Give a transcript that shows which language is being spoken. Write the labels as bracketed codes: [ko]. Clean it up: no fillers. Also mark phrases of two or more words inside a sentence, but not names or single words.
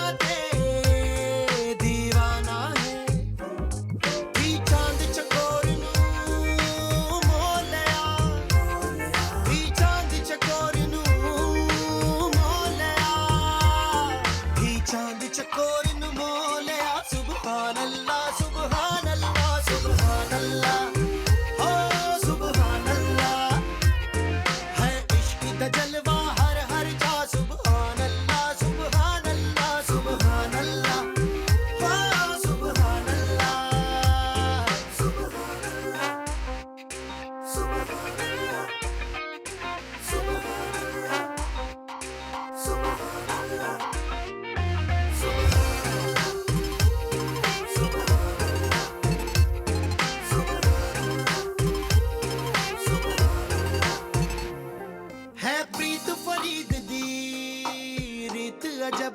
[pa] تے دیوانہ ہے بھی چاند چکور نوں مولیا بھی چاند چکور نوں مولیا بھی چاند چکور نوں مولیا [ar] سبحان الله سبحان الله سبحان الله هو سبحان الله [pa] ہے عشق دا جلوہ ہر ہر جا [ar] سبحان الله سبحان الله سبحان الله واه سبحان الله سبحان الله سبحان الله سبحان الله سبحان الله [pa] ہے پریت فرید دی ریت عجب